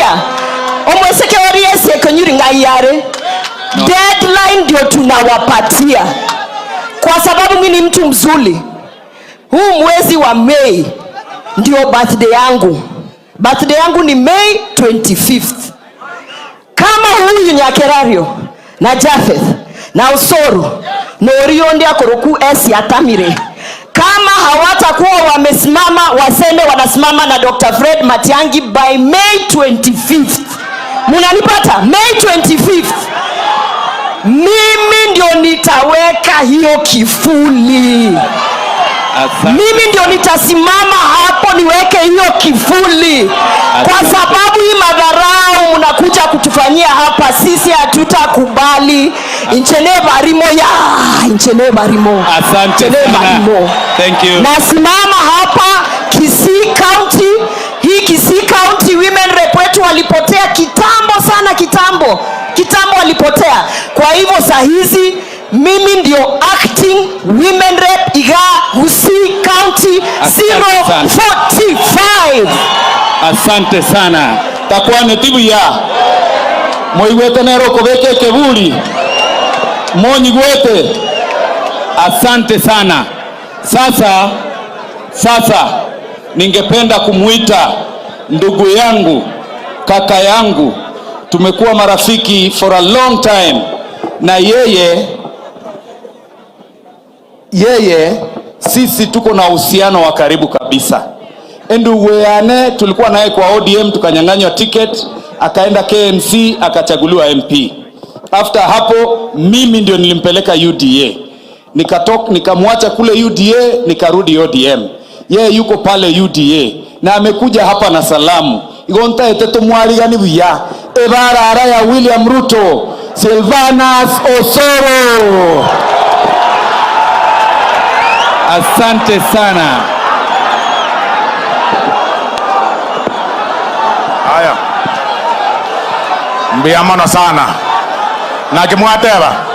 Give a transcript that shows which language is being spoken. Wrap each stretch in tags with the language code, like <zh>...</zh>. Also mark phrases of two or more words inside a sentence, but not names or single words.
<guz>Omweseke wariese Okenyuri ngayare.</guz> <sw>Deadline ndio tunawapatia. Kwa sababu mimi ni mtu mzuri. Huu mwezi wa Mei ndio birthday yangu. Birthday yangu ni May 25th. Kama huyu Nyakerario na Jafeth na Osoro na Orionde</sw> <guz>akoroku esi atamire,</guz> <sw>kama hawatakuwa wamesimama, waseme wanasimama na Dr. Fred Matiang'i by May 25th. Munanipata? May 25th. Mimi ndio nitaweka hiyo kifuli. Mimi ndio nitasimama hapo niweke hiyo kifuli. Kwa sababu hii madharau mnakuja kutufanyia hapa, sisi hatutakubali.</sw> <guz>Inchene barimo.</guz> <sw>Asante sana.</sw> <en>Thank you.</en> <sw>Nasimama hapa Kisii County. Hii Kisii County</sw> <en>women rep</en> <sw>wetu walipotea kitambo sana, kitambo walipotea. Kwa hivyo saa hizi mimi ndio</sw> <en>acting women rep</en> <sw>Iga Gusii County 045. Asante sana.</sw> <guz>Takwane tibu ya moigwete nero kobeke kebuli monyigwete.</guz> <sw>Asante sana. Sasa ningependa kumuita ndugu yangu, kaka yangu. Tumekuwa marafiki</sw> <en>for a long time,</en> <sw>na yeye sisi tuko na uhusiano wa karibu kabisa. Ndugu yane tulikuwa naye kwa ODM, tukanyang'anywa ticket, akaenda KMC, akachaguliwa MP. After hapo mimi ndio nilimpeleka UDA. Nikamwacha kule UDA, nikarudi ODM. Yeye yuko pale UDA na amekuja hapa na salamu.</sw> <guz>Igonta eteto mwali gani buya. Ebarara ya William Ruto, Silvanus Osoro.</guz> <sw>Asante sana. Haya.</sw> <guz>Mbiamano sana. Nakimwateba.</guz>